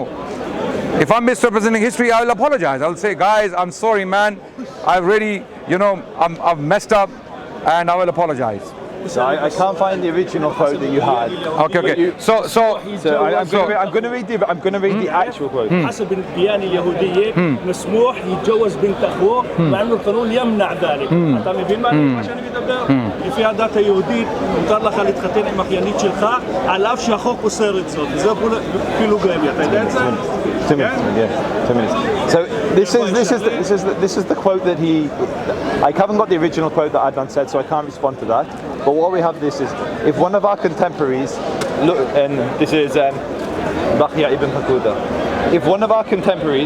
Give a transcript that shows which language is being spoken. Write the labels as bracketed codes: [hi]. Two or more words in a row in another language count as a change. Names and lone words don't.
[en] If I'm misrepresenting history, I'll apologize. I'll say, guys, I'm sorry, man. I really, I've messed up, and I will apologize. So I can't find the original quote that you had. Okay. I'm going to read the actual quote. [ar] حسب الديانة اليهودية مسموح يتجوز بنت أخوه مع إنه القانون يمنع ذلك. [he] אתה מבין מה שאני מדבר? לפי הדת היהודית מותר לך להתחתן עם אחיינית שלך על אף שהחוק אוסר את זאת. זה פילוגמיה. אתה יודע את זה? [en] 2 minutes. So this is the quote that I haven't got the original quote that Adnan said, so I can't respond to that. But what we have this is, if one of our contemporaries, look, and this is Bakhya ibn Hakuda. If one of our contemporaries...